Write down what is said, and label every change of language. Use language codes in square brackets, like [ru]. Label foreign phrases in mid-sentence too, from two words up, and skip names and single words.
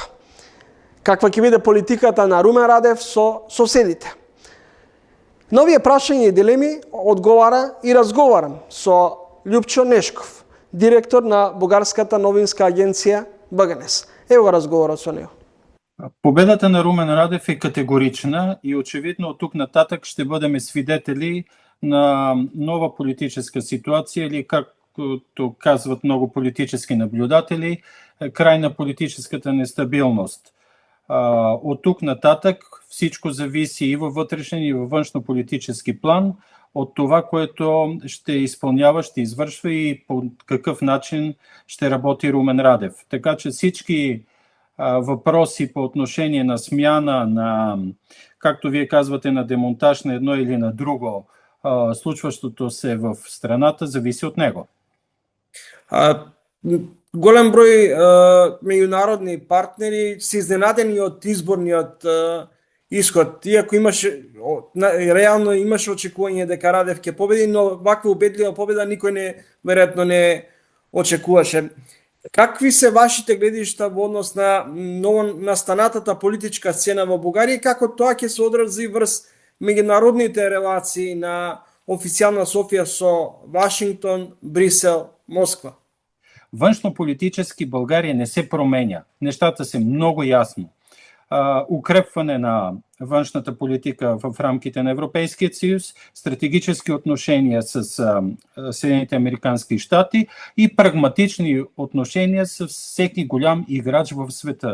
[mk] Каква ќе биде политиката на Румен Радев со соседите? На овие прашања и дилеми одговара и разговарам со Љупчо Нешков, директор на бугарската новинска агенција БГНЕС. Ево го разговорот со него. [bg] Победата на Румен Радев е категорична и очевидно от тук нататък ще бъдем свидетели на нова политическа ситуация или, както казват много политически наблюдатели, край на политическата нестабилност. От тук нататък всичко зависи и във вътрешен и във външно-политически план от това, което ще изпълнява, ще извършва и по какъв начин ще работи Румен Радев. Така че всички въпроси по отношение на смяна, на, както вие казвате, на демонтаж на едно или на друго, случващото се в страната, зависи от него. [mk] Голем број меѓународни партнери се изненадени од изборниот исход. Иако реално имаше очекување дека Радев ќе победи, но ваква убедлива победа никој веројатно не очекуваше. Какви се вашите гледишта во однос на новонастанатата политичка сцена во Бугарија и како тоа ќе се одрази врз меѓународните релации на официјална Софија со Вашингтон, Брисел, Москва? [bg] Външно-политически България не се променя. Нещата са много ясно. Укрепване на външната политика в рамките на Европейския съюз, стратегически отношения с Съединените американски щати и прагматични отношения с всеки голям играч в света.